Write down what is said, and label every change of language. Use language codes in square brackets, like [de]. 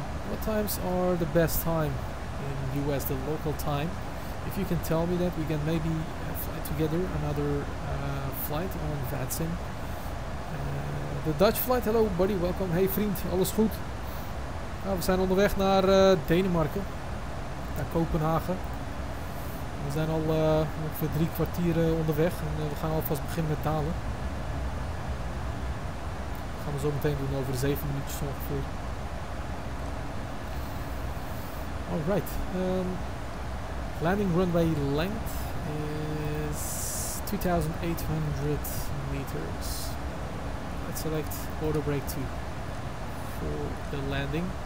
[en] What times are the best time in US, the local time? If you can tell me that, we can maybe fly together another flight on Vatsim. [nl] De Dutch flight, [en] hello buddy, [nl] welkom. Hey vriend, alles goed? Nou, we zijn onderweg naar Denemarken, naar Kopenhagen. We zijn al ongeveer 3 kwartier onderweg en we gaan alvast beginnen met dalen. Dat gaan we zo meteen doen, over 7 minuutjes ongeveer. [en] Alright. Landing runway length is 2,800 meters. Let's select auto brake 2 for the landing.